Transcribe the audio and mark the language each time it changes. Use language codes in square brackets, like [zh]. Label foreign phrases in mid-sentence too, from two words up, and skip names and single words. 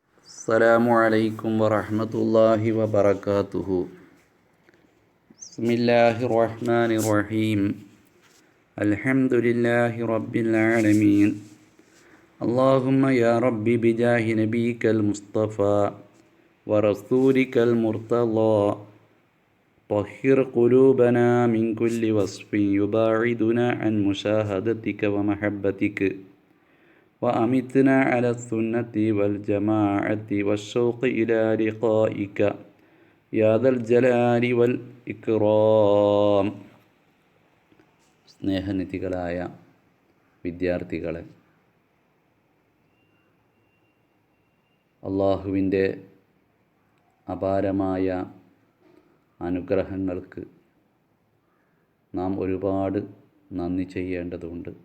[ar] السلام عليكم ورحمة الله وبركاته. بسم الله الرحمن الرحيم. الحمد لله رب العالمين. اللهم يا ربي بجاه نبيك المصطفى ورسولك المرتضى طهر قلوبنا من كل وصف يباعدنا عن مشاهدتك ومحبتك وأمتنا على السنة والجماعة والشوق إلى لقائك يا ذا الجلال والإكرام. [ml] സ്നേഹനിധികളായ വിദ്യാർത്ഥികളെ, അള്ളാഹുവിൻ്റെ അപാരമായ അനുഗ്രഹങ്ങൾക്ക് നാം ഒരുപാട് നന്ദി ചെയ്യേണ്ടതുണ്ട്.